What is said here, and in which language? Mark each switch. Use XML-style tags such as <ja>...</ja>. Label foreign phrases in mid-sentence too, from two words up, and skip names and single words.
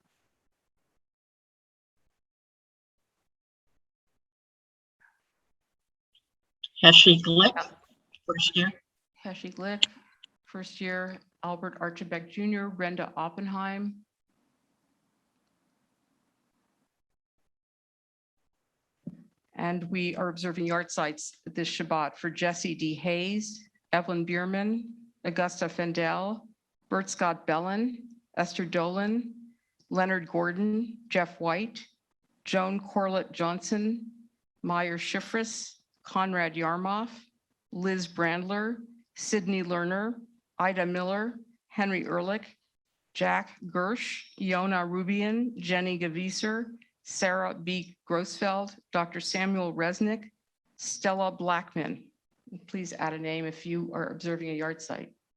<en>Heshi Glick, first year. Heshi Glick, first year. Albert Archibald Jr., Brenda Oppenheim. And we are observing yard sites this Shabbat for Jesse D. Hayes, Evelyn Bierman, Augusta Fendel, Bert Scott Bellin, Esther Dolan, Leonard Gordon, Jeff White, Joan Corlett Johnson, Meyer Schifris, Conrad Yarmoff, Liz Brandler, Sydney Lerner, Ida Miller, Henry Ehrlich, Jack Gersh, Yona Rubian, Jenny Gavieser, Sarah B. Grossfeld, Dr. Samuel Resnick, Stella Blackman. Please add a name if you are observing a yard site.</en>